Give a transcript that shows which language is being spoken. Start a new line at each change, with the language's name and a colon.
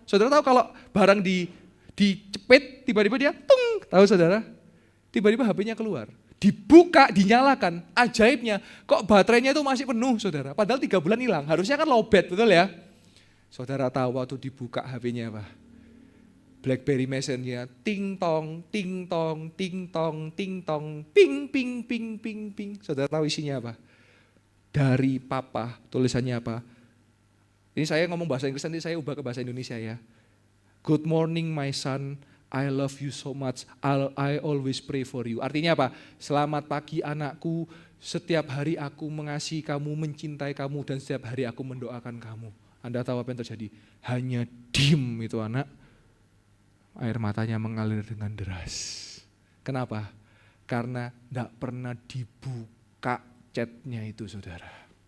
Indonesian: Saudara tahu kalau barang dicepet, tiba-tiba dia tung, tahu saudara? Tiba-tiba HP-nya keluar. Dibuka, dinyalakan, ajaibnya kok baterainya itu masih penuh saudara. Padahal 3 bulan hilang, harusnya kan lowbat, betul ya? Saudara tahu waktu dibuka HP-nya apa? BlackBerry Messenger, ting tong, ting tong, ting tong, ting tong, ping, ping, ping, ping, ping. Saudara tahu isinya apa? Dari papa, tulisannya apa? Ini saya ngomong bahasa Inggris, nanti saya ubah ke bahasa Indonesia ya.
English: Good morning my son, I love you so much, I always pray for you.
Indonesian: Artinya apa? Selamat pagi anakku, setiap hari aku mengasihi kamu, mencintai kamu, dan setiap hari aku mendoakan kamu. Anda tahu apa yang terjadi? Hanya diem itu anak, air matanya mengalir dengan deras. Kenapa? Karena tidak pernah dibuka chatnya itu saudara.